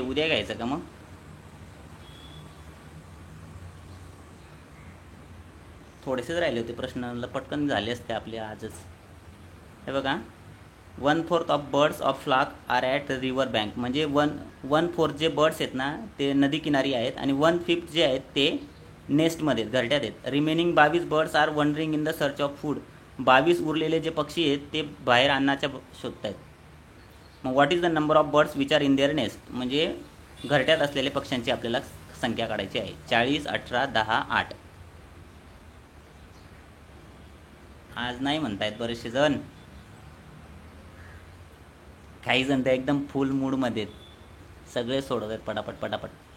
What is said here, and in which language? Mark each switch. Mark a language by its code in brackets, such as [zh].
[mr] उद्या घ्यायचं का मग, थोडेसेच राहिले होते प्रश्न, पटकन झाले असते आपले आजच. हे बघा, [en] 1/4 of birds of flock are at river bank, [mr] म्हणजे 1/4 जे बर्ड्स आहेत ना ते नदी किनारी आहेत, आणि 1/5 जे आहेत ते नेस्टमध्ये, घरट्यात आहेत. [en] Remaining 22 birds are wandering in the search of food. [mr] 22 उरलेले जे पक्षी आहेत ते बाहेर अन्नाच्या शोधत आहेत. [en] मग what is the number of birds which are in their nest, [mr] म्हणजे घरट्यात असलेल्या पक्ष्यांची आपल्याला संख्या काढायची आहे. 40, 18, 10, 8. आज नाही म्हणतायत बरेचसे जण, काही जण तर एकदम फुल मूडमध्ये सगळे सोडवत आहेत पटापट पटापट.